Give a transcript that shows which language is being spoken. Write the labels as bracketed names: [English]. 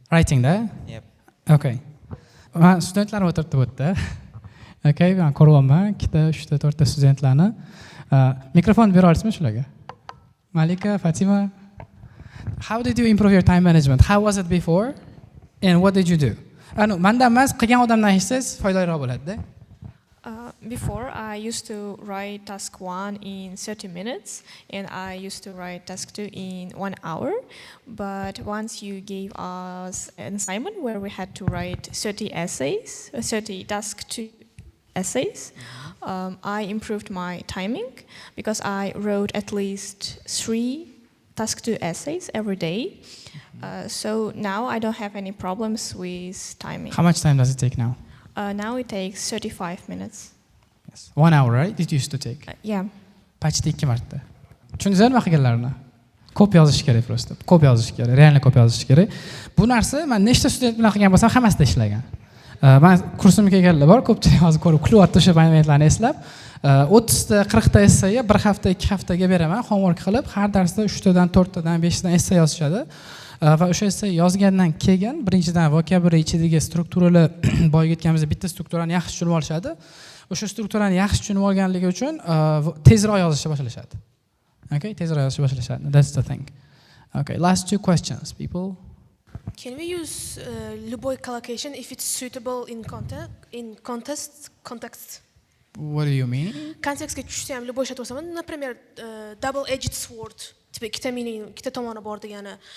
[English] Writing da? Yep. [Uzbek] Okay. Men studentlarni o'tirib o'tdi. Okay, men ko'ryapman, 2 ta, 3 ta, 4 ta studentlarni. Mikrofon bera olasizmi shularga? Malika, Fatima. [English] How did you improve your time management? How was it before? And what did you do? [Uzbek] Mendan emas, qilgan odamdan eshitsangiz foydaliroq bo'ladi-da. [English] Before, I used to write task 1 in 30 minutes, and I used to write task 2 in 1 hour. But once you gave us an assignment where we had to write 30 essays, 30 task 2 essays, I improved my timing because I wrote at least 3 task 2 essays every day. So now I don't have any problems with timing. How much time does it take now? Now it takes 35 minutes. Yes. 1 hour, right? It used to take. Yeah. [Russian] Почти [Uzbek] 2 marta. Tushundingizmi qilganlarini? Ko'p yozish kerak prosta. Ko'p yozish kerak, real ko'p yozish kerak. Bu narsa men nechta student bilan qilgan bo'lsam, hammasida ishlagan. man kursimga kelganlar bor, ko'pchilik hozir ko'rib kulyapti o'sha momentlarni eslab. 30 ta 40 ta essayga bir hafta 2 haftaga beraman homework qilib, har darsda 3 tadan 4 tadan 5 tadan essay yozishadi. Va o'sha essay yozgandan keyin birinchidan vocabulary ichidagi strukturalar boyitganimizda bitta strukturani yaxshi tushunib olishadi. O'sha strukturani yaxshi tushunib olganligi uchun tezroq yozishni boshlashadi. Okay, tezroq yozishni boshlashadi. [English] That's the thing. Okay, last 2 questions, people. Can we use [Russian] любой [English] collocation if it's suitable in context? What do you mean? [Uzbek] Kontekstga tushsa ham [Russian] любой [Uzbek] ishlatib olsam, [Russian] например, [English] double-edged sword, [Uzbek] tipa ikkita meaning, ikkita tomoni bor degani.